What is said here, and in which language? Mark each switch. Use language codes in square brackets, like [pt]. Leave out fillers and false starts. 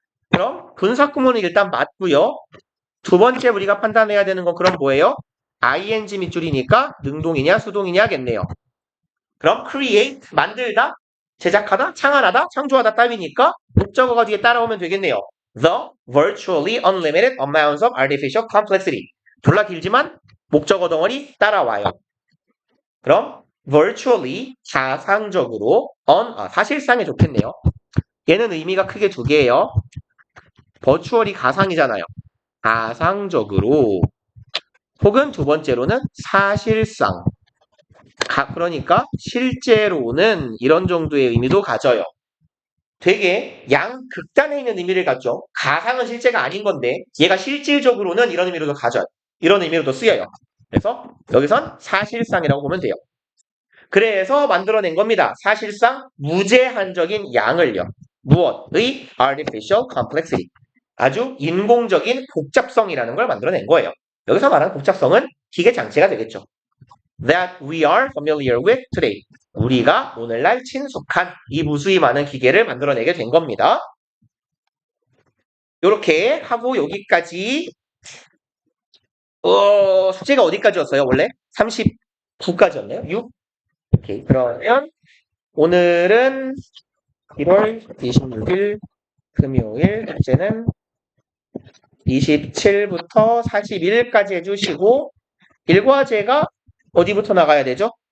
[ko] 그럼 분사 구문은 일단 맞고요. 두 번째 우리가 판단해야 되는 건 그럼 뭐예요? ing 밑줄이니까 능동이냐 수동이냐겠네요. 그럼 create 만들다, 제작하다, 창안하다, 창조하다 따위니까 목적어가 뒤에 따라오면 되겠네요. [en] The virtually unlimited amounts of artificial complexity. [ko] 졸라 길지만 목적어 덩어리 따라와요. 그럼 virtually 가상적으로 사실상에 좋겠네요. 얘는 의미가 크게 두 개예요. virtually 가상이잖아요. 가상적으로 혹은 두 번째로는 사실상 그러니까 실제로는 이런 정도의 의미도 가져요. 되게 양극단에 있는 의미를 갖죠. 가상은 실제가 아닌 건데 얘가 실질적으로는 이런 의미로도 가져요. 이런 의미로도 쓰여요. 그래서 여기선 사실상이라고 보면 돼요. 그래서 만들어낸 겁니다. 사실상 무제한적인 양을요. 무엇의? [en] artificial complexity. [ko] 아주 인공적인 복잡성이라는 걸 만들어낸 거예요. 여기서 말하는 복잡성은 기계 장치가 되겠죠. [en] That we are familiar with today. [ko] 우리가 오늘날 친숙한 이 무수히 많은 기계를 만들어내게 된 겁니다. 이렇게 하고 여기까지 숙제가 어디까지였어요? 원래 39까지였나요? 6? 오케이. 그러면 오늘은 1월 26일 금요일 숙제는 27부터 41까지 해주시고 일과제가 어디부터 나가야 되죠?